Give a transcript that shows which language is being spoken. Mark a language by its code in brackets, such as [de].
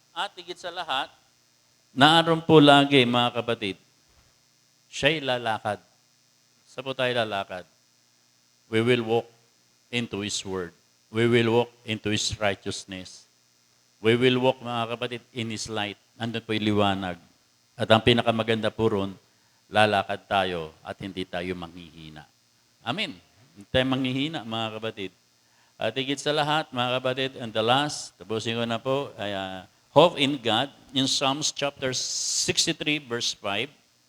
[tl] At higit sa lahat, naaron po lagi, mga kapatid, siya'y lalakad. Saan po tayo lalakad? [en] We will walk into His Word. We will walk into His righteousness. We will walk, [tl] mga kapatid, [en] in His light. [tl] Nandun po yung liwanag. At ang pinakamaganda po ron, lalakad tayo at hindi tayo manghihina. Amen. Hindi tayo manghihina, mga kapatid. At higit sa lahat, mga kapatid, [en] and the last, [tl] tapusin ko na po, ay [en] hope in God, [tl] in Psalms chapter 63, verse 5.